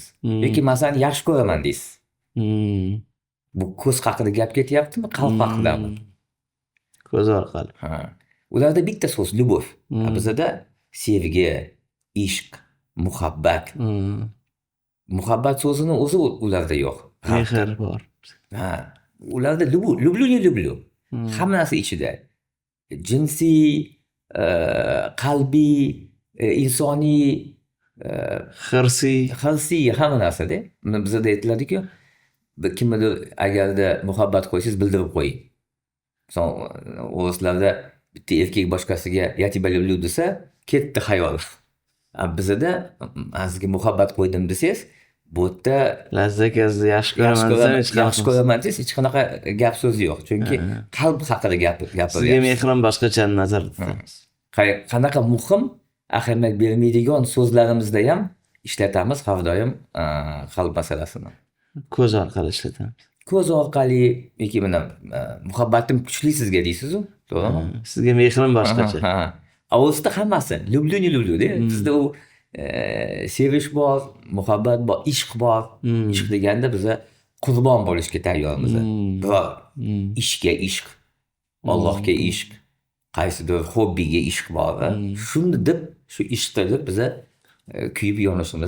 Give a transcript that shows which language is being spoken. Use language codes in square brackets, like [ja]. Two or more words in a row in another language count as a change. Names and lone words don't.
[uz] Yoki men seni yaxshi ko'raman deysiz. Bu ko'z haqida gap ketyaptimi, qalb haqidami? ko'z orqali. Ularda bitta so'z любовь. Bizda sevgi, ishq, muhabbat. Muhabbat so'zini o'zi ularda yo'q. Mehr bor. Ularda [ru] люблю, не люблю. [uz] Hamma narsa ichida. Jinsiy, qalbiy, insoniy, Xirsiy. hamma narsada. Bizda aytiladi-ku, kimnidir agarda muhabbat qo'ysangiz bildirib qo'ying. Son o'rislarda bitta erkak boshqasiga [ru] "Я тебя люблю" [uz] desa, ketdi xayol. Bizda sizga muhabbat qo'ydim desangiz, bu yerda Lazzakazni yaxshi yaxshi ko'raman ko'raman, desam, yaxshi ko'raman desangiz, hech qanaqa gap so'z yo'q. Chunki qalb haqida sizga gapiryapsiz. mehrim boshqacha nazarda tutamiz. Qanaqa muhim, ahamiyat bermaydigan so'zlarimizda ham ishlatamiz har doim qalb masalasini. Ko'z orqali ishlatamiz. Ko'z orqali yoki mana muhabbatim kuchli sizga deysiz-ku, to'g'rimi? Sizga mehrim boshqacha. Ha. O'zida hammasi [ru] люблю не люблю [uz] de. Bizda u sevish bor, muhabbat bor, ishq bor. Ishq deganda biza qurbon bo'lishga tayyormiz. Biroq ishga ishq, Allohga ishq, qaysidir hobbiga ishq bor. Shuni deb, shu ishqda deb biza kuyib yonishimiz